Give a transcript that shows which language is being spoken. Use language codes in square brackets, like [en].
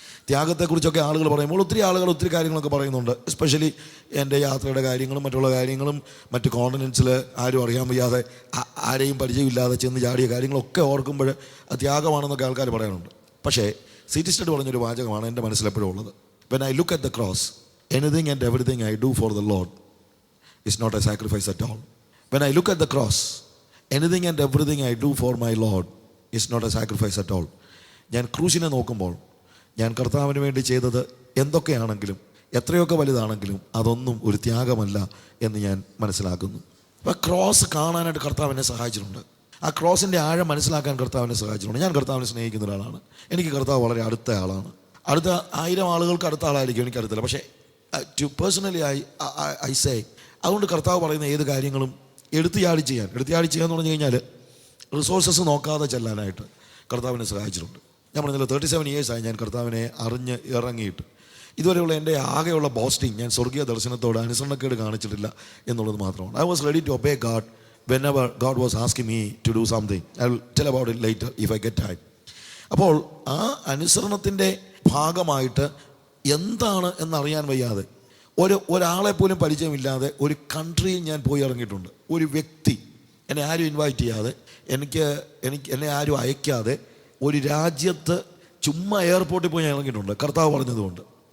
[ml] ത്യാഗത്തെക്കുറിച്ചൊക്കെ ആളുകൾ പറയുമ്പോൾ ഒത്തിരി ആളുകൾ ഒത്തിരി കാര്യങ്ങളൊക്കെ പറയുന്നുണ്ട്. എസ്പെഷ്യലി എൻ്റെ യാത്രയുടെ കാര്യങ്ങളും മറ്റുള്ള കാര്യങ്ങളും മറ്റ് കോണ്ടിനെൻസിൽ ആരും അറിയാൻ വയ്യാതെ ആരെയും പരിചയമില്ലാതെ ചെന്ന് ചാടിയ കാര്യങ്ങളൊക്കെ ഓർക്കുമ്പോൾ ത്യാഗമാണെന്നൊക്കെ ആൾക്കാർ പറയാനുണ്ട്. പക്ഷേ സി.ടി. [en] Studd [ml] പറഞ്ഞൊരു വാചകമാണ് എൻ്റെ മനസ്സിലെപ്പോഴും ഉള്ളത്. [en] When I look at the cross, anything and everything I do for the Lord is not a sacrifice at all. When I look at the cross, anything and everything I do for my Lord is not a sacrifice at all. [ml] ഞാൻ ക്രൂശിനെ നോക്കുമ്പോൾ ഞാൻ കർത്താവിന് വേണ്ടി ചെയ്തത് എന്തൊക്കെയാണെങ്കിലും എത്രയൊക്കെ വലുതാണെങ്കിലും അതൊന്നും ഒരു ത്യാഗമല്ല എന്ന് ഞാൻ മനസ്സിലാക്കുന്നു. അപ്പോൾ ക്രോസ് കാണാനായിട്ട് കർത്താവിനെ സഹായിച്ചിട്ടുണ്ട്. ആ ക്രോസിൻ്റെ ആഴം മനസ്സിലാക്കാൻ കർത്താവിനെ സഹായിച്ചിട്ടുണ്ട്. ഞാൻ കർത്താവിനെ സ്നേഹിക്കുന്ന ഒരാളാണ്. എനിക്ക് കർത്താവ് വളരെ അടുത്ത ആളാണ്. അടുത്ത 1000 ആളുകൾക്ക് അടുത്ത ആളായിരിക്കും, എനിക്കറിയത്തില്ല. പക്ഷേ [en] personally I say, [ml] അതുകൊണ്ട് കർത്താവ് പറയുന്ന ഏത് കാര്യങ്ങളും എടുത്തിയാടി ചെയ്യാന്ന് പറഞ്ഞു കഴിഞ്ഞാൽ റിസോഴ്സസ് നോക്കാതെ ചെല്ലാനായിട്ട് കർത്താവിനെ സഹായിച്ചിട്ടുണ്ട്. ഞാൻ പറഞ്ഞല്ലോ 37 ഇയേഴ്സായി ഞാൻ കർത്താവിനെ അറിഞ്ഞ് ഇറങ്ങിയിട്ട്. ഇതുവരെയുള്ള എൻ്റെ ആകെയുള്ള ബോസ്റ്റിംഗ്, ഞാൻ സ്വർഗീയ ദർശനത്തോട് അനുസരണക്കേട് കാണിച്ചിട്ടില്ല എന്നുള്ളത് മാത്രമാണ്. [en] I was ready to obey God whenever God was asking me to do something. I will tell about it later if I get time. [ml] അപ്പോൾ ആ അനുസരണത്തിൻ്റെ ഭാഗമായിട്ട് എന്താണ് എന്നറിയാൻ വയ്യാതെ ഒരാളെ പോലും പരിചയമില്ലാതെ ഒരു കൺട്രിയിൽ ഞാൻ പോയി ഇറങ്ങിയിട്ടുണ്ട്. ഒരു വ്യക്തി എന്നെ ആരും ഇൻവൈറ്റ് ചെയ്യാതെ, എന്നെ ആരും അയക്കാതെ ഒരു രാജ്യത്ത് ചുമ്മാ എയർപോർട്ടിൽ പോയി ഞാൻ ഇറങ്ങിയിട്ടുണ്ട്, കർത്താവ് പറഞ്ഞതുകൊണ്ട്.